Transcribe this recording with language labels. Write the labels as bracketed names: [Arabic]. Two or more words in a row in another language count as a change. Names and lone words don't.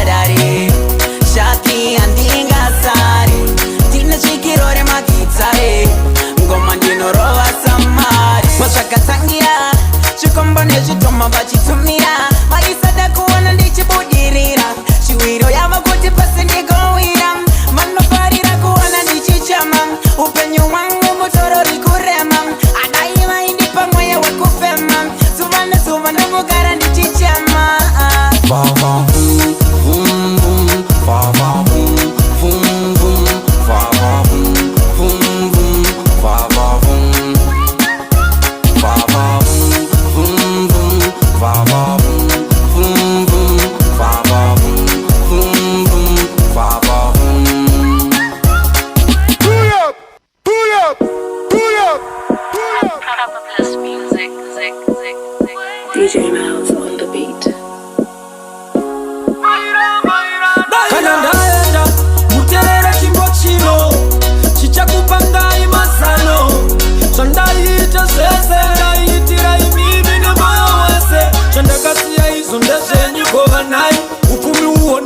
[Shona] dare Shaki andinga sari Dina shikirore magitare Goma ndinoroa samare Mashakatangira Chikomba nechitoma vachitumira Vaisada kuona ndichibudirira Chiwiro yava kuti pasi ndigowira Manofarira kuona ndichichama Upenyu wangu mutoro rikurema Adaiva indi pamweya wekufema Zuva nezuva ndogara ndichichama Vava vum vum vum, vava vum vum vum, vava vum vum vum, vava vum, vava vum vum vum, vava vum vum vum, vava vum vum vum, vava vum. [English] Pull up, pull up, pull up, pull up. Probably music, DJ Mouse on the beat. [Shona] Kana ndaenda muterera chimbo chino chichakupanga imazano zvandaita zvese ndaitira imimi nemoyo wese zvandakasiya izvo ndezvenyu gova nai upfumi uone